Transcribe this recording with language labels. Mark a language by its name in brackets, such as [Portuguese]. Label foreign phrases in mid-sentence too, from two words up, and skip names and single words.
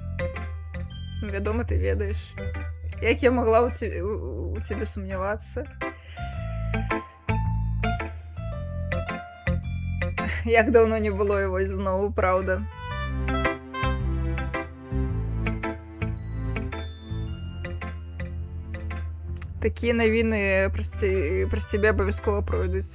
[Belarusian] Вядома, ты ведаеш. Як я магла у цябе сумнявацца? [Ukrainian] Як давно не було його знову, правда. Такі новини про тебе обов'язково пройдуть.